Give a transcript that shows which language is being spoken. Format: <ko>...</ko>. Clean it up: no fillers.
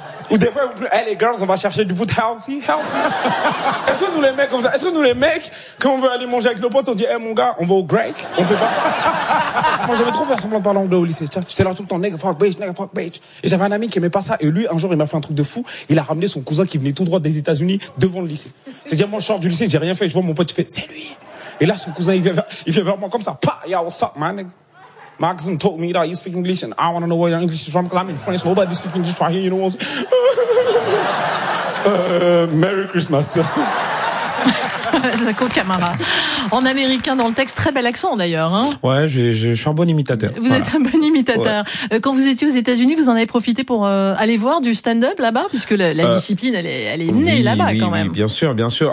<fr>Ou des fois, hey, les girls, on va chercher du</fr> <en>food healthy.</en> <fr>Est-ce que nous les mecs, quand on veut aller manger avec nos potes, on dit, hey mon gars, on va au Greek, on fait pas ça. Moi, j'aimais trop faire semblant de parler anglais au lycée. J'étais là tout le temps,</fr> <en>nigga fuck bitch.</en> <fr>Et j'avais un ami qui aimait pas ça. Et lui, un jour, il m'a fait un truc de fou. Il a ramené son cousin qui venait tout droit des États-Unis devant le lycée. C'est-à-dire, moi, je sors du lycée, j'ai rien fait. Je vois mon pote, il fait, c'est lui. Et là, son cousin, il vient vers moi comme ça.</fr> <en>Pa, yo, what's up, man? Maxim told me that you speak English and I want to know what your English is from because I'm in French. Nobody speaks English right here, you know what I'm saying? Merry Christmas.</en> <fr>Sako Camara. En américain, dans le texte, très bel accent d'ailleurs. Hein. Ouais, je suis un bon imitateur. Vous êtes un bon imitateur. Ouais. Quand vous étiez aux États-Unis, vous en avez profité pour aller voir du stand-up là-bas, puisque la discipline, elle est née là-bas quand même. Oui, bien sûr.</fr>